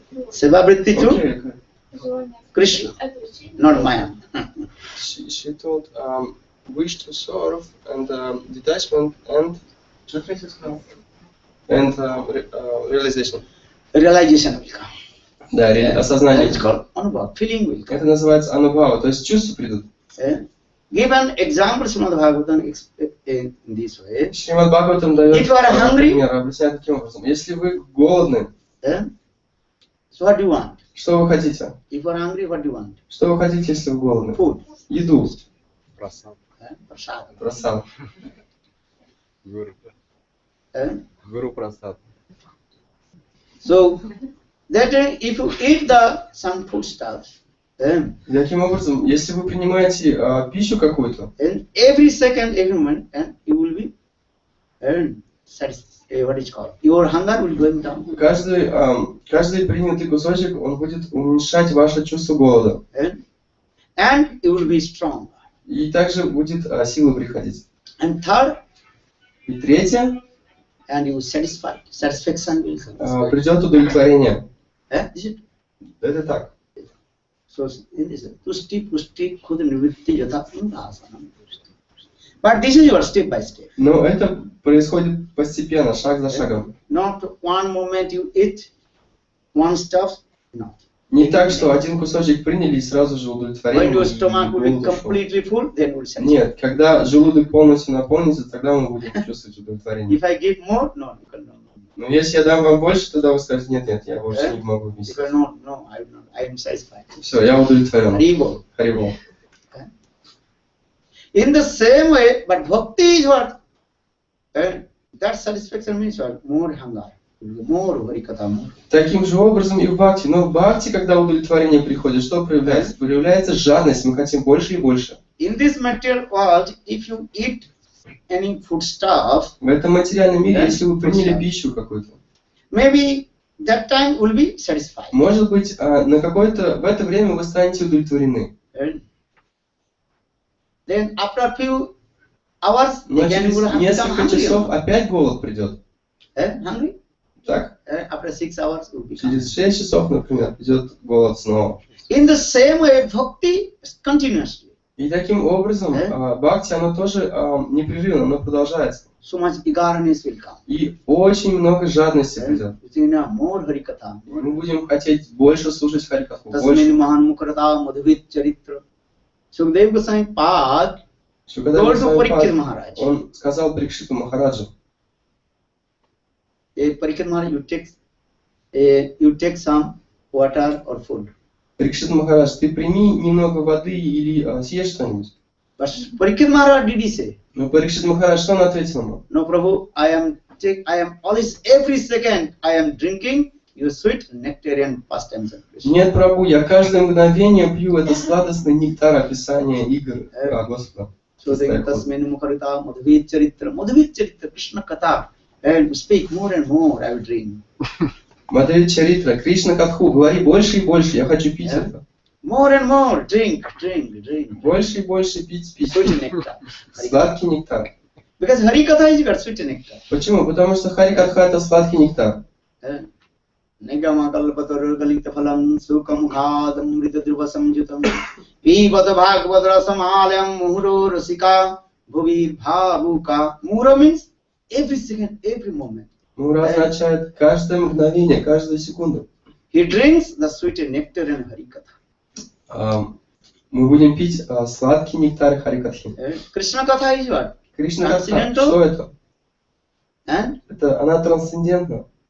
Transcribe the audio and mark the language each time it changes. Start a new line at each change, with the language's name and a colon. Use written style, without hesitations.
English: Seva-вритти to
Russian: Желание.
English: Krishna,
Russian: Отречение.
English: not Maya. She told wish to serve and detachment and realization. Realization will come.
Russian: Да, осознание.
English: It's called anubhava. Feeling will come.
Russian: Это называется анубхава, то есть чувства придут.
English: Give an example, Srimad Bhagavatam, in this way.
Russian: Шримад Бхагаватам дает
English: If you are hungry,
Russian: пример, объясняет таким образом. Если вы голодны,
English: so what do you want?
Russian: что вы хотите?
English: If you are hungry, what do you want?
Russian: Что вы хотите, если вы голодны?
English: Food.
Russian: Еду. Прасад.
English: Prasad.
Russian: Прасад. Гуру прасад.
English: So that if you eat some food stuff,
Russian: Таким образом, если вы принимаете пищу какую-то,
English: and every second, every moment, and you will be satisfied. What is called? Your hunger will go down.
Russian: каждый принятый кусочек, он будет уменьшать ваше чувство голода.
English: And you will be strong.
Russian: И также будет сила приходить.
English: And third,
Russian: И третье,
English: and you will satisfied. Satisfaction will come.
Russian: придет удовлетворение.
English: Is it?
Russian: Это так.
English: So in this,
Sanskrit: tushti, pushti, kudnivritti, yata, anugasanam.
English: But this is your step by step.
Russian: Но это происходит постепенно, шаг за шагом.
English: Not one moment you eat one stuff. No.
Russian: Не так, что один кусочек приняли и сразу же удовлетворение.
English: When your stomach will be
Russian: голод ушел.
English: completely full, then will satisfy.
Russian: Нет, когда желудок полностью наполнится, тогда мы будем чувствовать удовлетворение.
English: If I give more, no, no.
Russian: Но если я дам вам больше, тогда вы скажете, нет, я больше не могу вместить.
English: Because no, I am satisfied.
Russian: Все, я удовлетворен.
Sanskrit: Haribol.
Russian: Харибол.
English: In the same way, but bhakti is what? That satisfaction means what? More hunger. More varikata, more.
Russian: Таким же образом и в бхакти. Но в бхакти, когда удовлетворение приходит, что проявляется? Проявляется жадность, мы хотим больше и больше.
English: In this material world, if you eat any food stuff,
Russian: В этом материальном мире, если вы приняли пищу какую-то,
English: maybe that time will be satisfied.
Russian: может быть, в это время вы станете удовлетворены.
English: Then after a few hours,
Russian: Но
English: again you will
Russian: через
English: have become
Russian: несколько
English: hungry.
Russian: часов опять голод придет.
English: Hungry?
Russian: Так?
English: After 6 hours, you will become.
Russian: Через 6 часов, например, придет голод снова.
English: In the same way, bhakti is continuously.
Russian: И таким образом бхакти, оно тоже непрерывно, оно продолжается.
English: So much eagerness will come.
Russian: И очень много жадности придет.
English: More harikatha.
Russian: Мы будем хотеть больше слушать харикатху.
Sanskrit: Tasmini mahan mukarata madhvit charitra.
English: Sukadeva Goswami Pad told to Parikshit Maharaj.
Russian: Он сказал Парикшиту Махараджу.
English: Parikshit Maharaj, you take some water or food.
Russian: Парикшит Махарадж, ты прими немного воды или съешь что-нибудь.
English: But Parikshit Maharaj did he say?
Russian: Но Парикшит Махарадж, что он ответил ему?
English: No, Prabhu, I am always every second I am drinking your sweet nectarian pastimes of Krishna.
Russian: Нет, Прабху, я каждое мгновение пью это сладостный нектар описания игр Господа.
English: So then
Sanskrit: tasmin mukharita madhvit charitra Krishna katha.
English: And speak more and more, I will drink.
Russian: Мадхви Чаритра, Кришна Катху, говори больше и больше, я хочу пить это.
English: More and more, drink.
Russian: Больше и больше пить.
English: Sweet nectar.
Russian: Сладкий нектар.
English: Because Harikatha is got sweet nectar.
Russian: Почему? Потому что Харикатха это сладкий нектар.
Sanskrit: Nigama kalpatar kalita phalam sukam khadam mrita dhruva samjutam pibata bhagavad rasamalayam muhuro rasika bhuvi bhavuka.
English: Muhura means every second, every moment.
Russian: Мура означает каждое мгновение, каждую секунду.
English: He drinks the sweet nectar in Harikatha.
Russian: Мы будем пить сладкий нектар Харикатхи.
English: Krishna Katha is what?
Russian: Кришна Катха, что это? Это она трансцендентна.